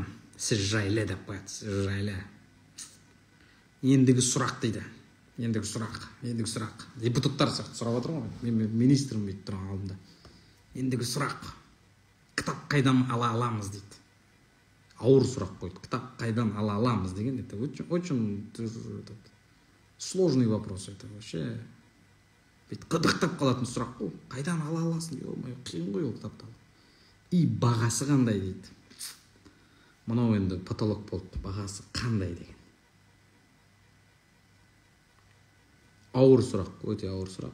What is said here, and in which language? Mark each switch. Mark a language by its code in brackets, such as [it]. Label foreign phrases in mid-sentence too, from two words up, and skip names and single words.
[kk] Сіз жайлы деп қояды. Сіз жайлы. Ендігі сұрақ дейді. Ендігі сұрақ. Депутаттар сияқты сұрап отыр ғой. Мен министрмін дейді тұрған алдында. Ендігі сұрақ. Кітап қайдан ала аламыз дейді. Ауыр сұрақ қойды. Кітап қайдан ала аламыз деген. [ru] Это очень сложный вопрос. Это вообще [kk] қыдықтап қалатын сұрақ қой. Қайдан ала аласың? Қиын ғой ол кітапты. И бағасы қандай дейді. Мынау енді потолок болды. Бағасы қандай деген. Ауыр сұрақ, өте ауыр сұрақ.